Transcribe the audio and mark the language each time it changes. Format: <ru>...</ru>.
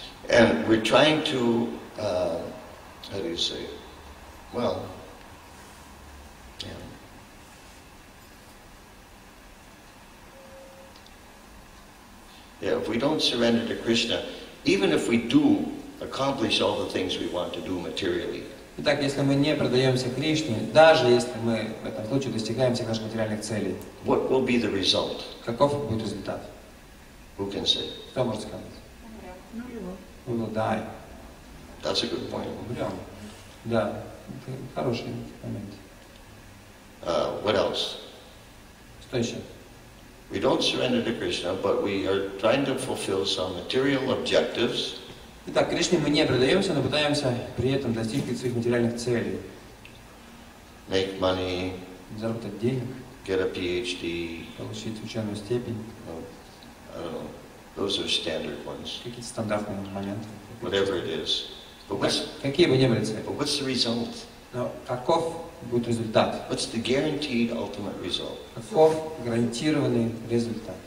<en>and we're trying to, how do you say it? Well, yeah, if we don't surrender to Krishna, even if we do accomplish all the things we want to do materially,</en> <ru>итак, если мы не предаемся Кришне, даже если мы в этом случае достигаем всех наших материальных целей,</ru> <en>what will be the result?</en> <ru>каков будет результат?</ru> <en>Who can say?</en> <ru>Кто может сказать?</ru> <en>We will die. That's a good point.</en> <ru>Умрем. Да, это хороший момент.</ru> <en>What else?</en> <ru>Что еще?</ru> <en>We don't surrender to Krishna, but we are trying to fulfill some material objectives.</en> <ru>Итак, Кришне мы не предаемся, но пытаемся при этом достичь своих материальных целей.</ru> <en>Make money,</en> <ru>Заработать денег,</ru> <en>get a PhD,</en> <ru>получить ученую степень,</ru> <en>I don't know, those are standard ones,</en> <ru>какие-то стандартные моменты.</ru> <en>whatever it is. But</en> <ru>Какие бы ни были цели.</ru> <en>what's the result?</en> <ru>Но каков будет результат?</ru> <en>What's the guaranteed ultimate result?</en> <ru>Каков гарантированный результат?</ru>